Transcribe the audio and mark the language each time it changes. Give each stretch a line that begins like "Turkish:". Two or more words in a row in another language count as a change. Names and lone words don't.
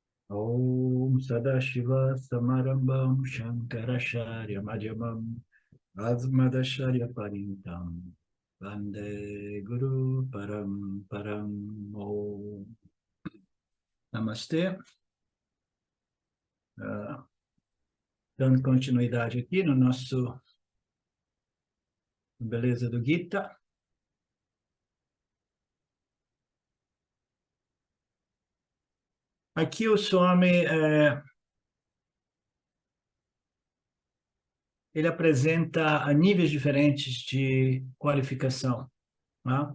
Sanskrit: ॐ सदाशिव समारम्भां शङ्कराचार्य मध्यमाम् अस्मदाचार्य पर्यन्तां वन्दे गुरु परम् परम् ॐ.
Portuguese: Namastê. Dando continuidade aqui no nosso Beleza do Gita. Aqui o Swami ele apresenta níveis diferentes de qualificação, né?